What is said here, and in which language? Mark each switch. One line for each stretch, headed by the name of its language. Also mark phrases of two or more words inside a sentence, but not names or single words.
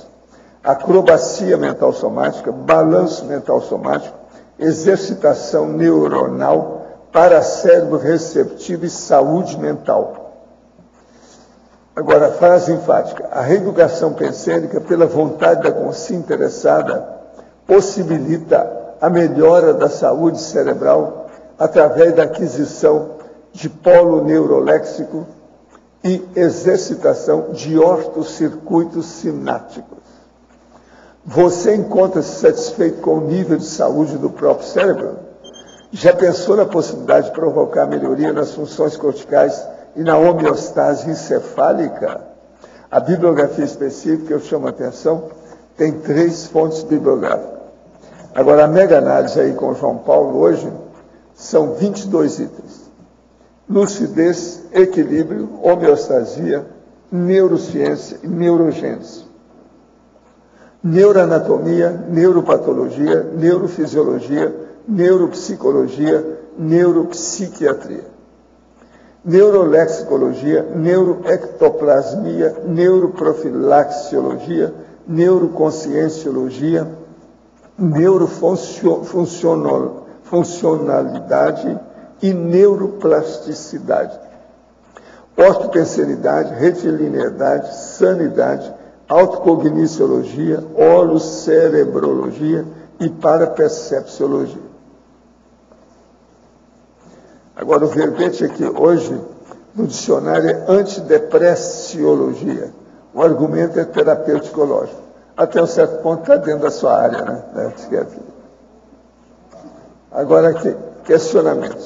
Portuguese: Acrobacia mental somática, balanço mental somático, exercitação neuronal, paracérebro receptivo e saúde mental. Agora, frase enfática. A reeducação pensênica, pela vontade da consciência interessada, possibilita a melhora da saúde cerebral através da aquisição de polo neuroléxico e exercitação de ortocircuitos sinápticos. Você encontra-se satisfeito com o nível de saúde do próprio cérebro? Já pensou na possibilidade de provocar melhoria nas funções corticais e na homeostase encefálica? A bibliografia específica, eu chamo a atenção, tem 3 fontes bibliográficas. Agora, a mega análise aí com o João Paulo hoje são 22 itens. Lucidez, equilíbrio, homeostasia, neurociência e neurogênese. Neuroanatomia, neuropatologia, neurofisiologia, neuropsicologia, neuropsiquiatria. neurolexicologia, neuroectoplasmia, neuroprofilaxiologia, neuroconscienciologia, neurofuncionalidade e neuroplasticidade, ortotensionidade, retilineidade, sanidade, autocogniciologia, holocerebrologia e parapercepciologia. Agora, o verbete aqui hoje, no dicionário, é antidepressiologia. O argumento é terapêutico-lógico. Até um certo ponto está dentro da sua área, né? Da psiquiatria. Agora aqui, questionamentos.